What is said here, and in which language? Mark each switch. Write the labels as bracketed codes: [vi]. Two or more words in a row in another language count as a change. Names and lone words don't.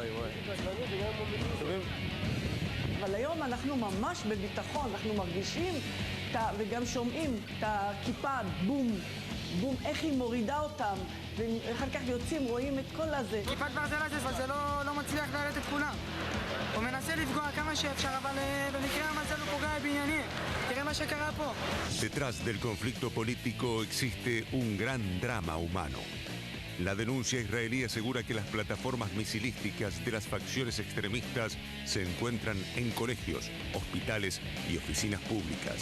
[he] אבל היום אנחנו ממש בביטחון, אנחנו מרגישים וגם שומעים את הכיפה, בום, איך היא מורידה אותם, ואחר כך יוצאים, רואים את כל הזה. כיפת ברזל הזה, אבל זה לא מצליח להעלות את כולם. הוא מנסה לפגוע כמה שאפשר, אבל במקרה המזל הוא פוגע בעניינים. תראה מה שקרה פה. [es] Detrás del conflicto político existe un gran drama humano. La denuncia israelí asegura que las plataformas misilísticas de las facciones extremistas se encuentran en colegios, hospitales y oficinas públicas.